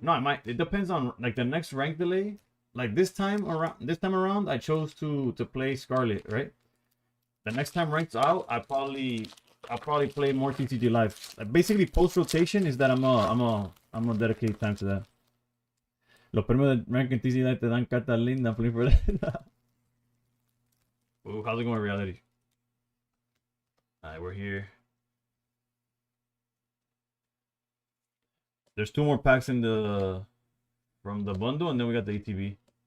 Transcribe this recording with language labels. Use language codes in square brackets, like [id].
[en] No, it depends on like the next rank delay. Like this time around, I chose to play Scarlet, right? The next time ranks out, I'll probably play more TCG Live. Like basically, post rotation is that I'm gonna dedicate time to that. [es] Los premios de rank en TCG Live te dan cartas lindas. [en] Play for that. Ooh, how's it going, reality? Alright, we're here. There's 2 more packs from the bundle, and then we got the ATV.